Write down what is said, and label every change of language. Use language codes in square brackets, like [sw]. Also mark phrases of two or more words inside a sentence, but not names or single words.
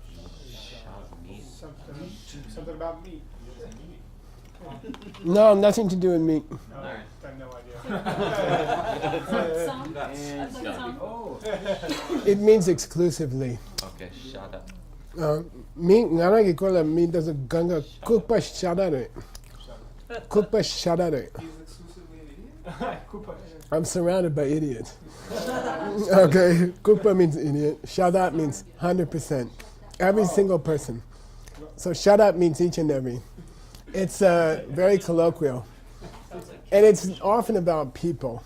[en] Something about meat. No, nothing to do with meat. I have no idea. Some. I've done some. Oh. It means exclusively. Okay, shut up. Meat ngaragi kola meat does a ganga kupa shadare. Kupa shadare. He's exclusively an idiot? I'm surrounded by idiots. Okay, kupa means idiot. Shadat means 100%. Every single person. So shadat means each and every. It's very colloquial. And it's often about people.